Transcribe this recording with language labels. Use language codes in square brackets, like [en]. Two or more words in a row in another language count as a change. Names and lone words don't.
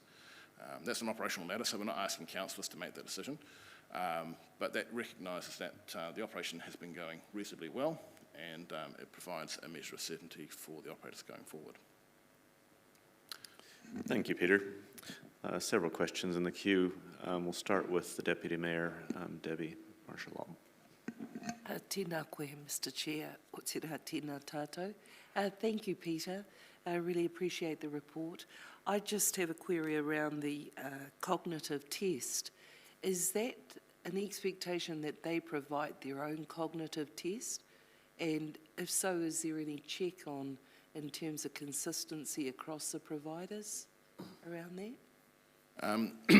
[en] That's an operational matter, so we're not asking councillors to make that decision, but that recognises that the operation has been going reasonably well, and it provides a measure of certainty for the operators going forward. Thank you, Peter. Several questions in the queue. We'll start with the Deputy Mayor, Debbie Marshall-Lobb. [mi] Tēnā koe, [en] Mr. Chair. [mi] O te rā tēnā tātou. [en] Thank you, Peter. I really appreciate the report. I just have a query around the cognitive test. Is that an expectation that they provide their own cognitive test? And if so, is there any check on in terms of consistency across the providers around that?